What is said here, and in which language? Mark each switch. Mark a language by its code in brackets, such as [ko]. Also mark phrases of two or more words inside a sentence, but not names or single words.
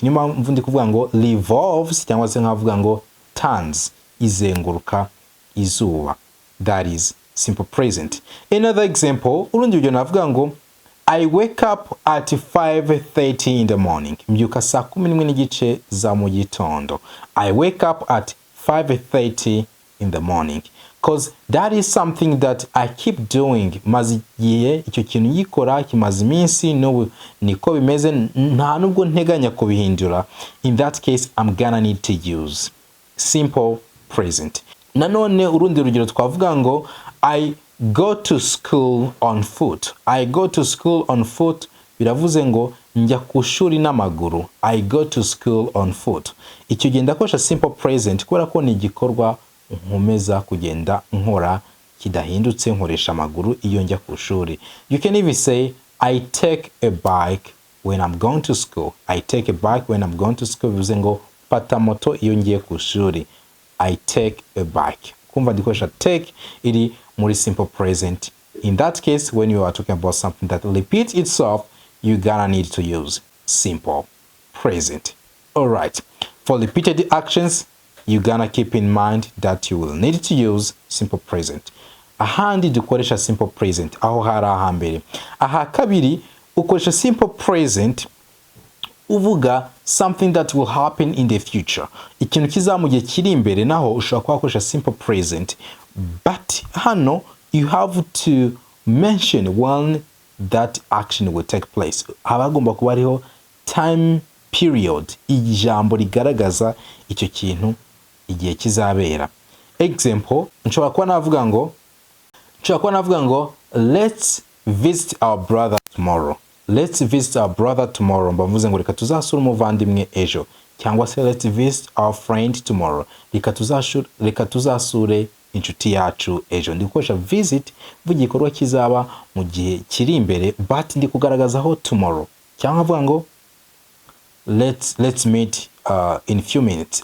[rw] Niyo mpamvu ndi kuvuga ngo revolves, cyangwa se nkavuga ngo turns, izenguruka izuba. [en] That is simple present. Another example, [rw] urundi rugero navuga ngo [en] I wake up at 5:30 in the morning. [rw] Mbyuka saa 11:30 za mu gitondo. [en] I wake up at 5:30 in the morning. Because that is something that I keep doing. [rw] Maze igihe icyo kintu yikora kimaze iminsi, n'ubu niko bimeze, nta nubwo nteganya kubihindura. [en] In that case, I'm gonna need to use simple present. [rw] Nanone urundi rugero twavuga ngo [en] I go to school on foot. I go to school on foot [rw] biravuze ngo njya ku shuri n'amaguru. [en] I go to school on foot. [rw] Icyo gihe ndakoresha [en] simple present [rw] kubera ko ni igikorwa nkomeza kugenda nkora kidahindutse, nkoresha amaguru iyo njya ku shuri. [en] You can even say I take a bike when I'm going to school. I take a bike when I'm going to school [rw] bivuze ngo pata moto iyo ngiye ku shuri. [en] I take a bike. [rw] Kumva ndikoresha take iri muri [en] simple present. In that case, when you are talking about something that repeats itself, you're gonna need to use simple present. Alright, for repeated actions, you're gonna keep in mind that you will need to use simple present. [rw] Ahandi dukoresha [en] simple present, [rw] aho hari ahambere. Aha kabiri, ukoresha [en] simple present uvuga something that will happen in the future. [rw] Ikintu kizamugiye kiri imbere, naho ushobora kubakoresha [en] simple present, [rw] but hano [en] you have to mention when that action will take place. [rw] Habagomba kuba hariho [en] time period, [rw] ijambo rigaragaza icyo kintu igihe kizabera. Example, nshobora kuba navuga ngo [en] let's visit our brother tomorrow. Let's visit our brother tomorrow. [rw] Mbavuze ngo reka tuzasura umuvandimwe ejo. Cyangwa se [en] let's visit our friend tomorrow. [rw] Reka tuzasure inshuti yacu ejo. Ndikoresha visit vuga igikorwa kizaba mu gihe kiri imbere, but ndi kugaragazaho tomorrow. Cyangwa avuga ngo [en] let's meet in few minutes.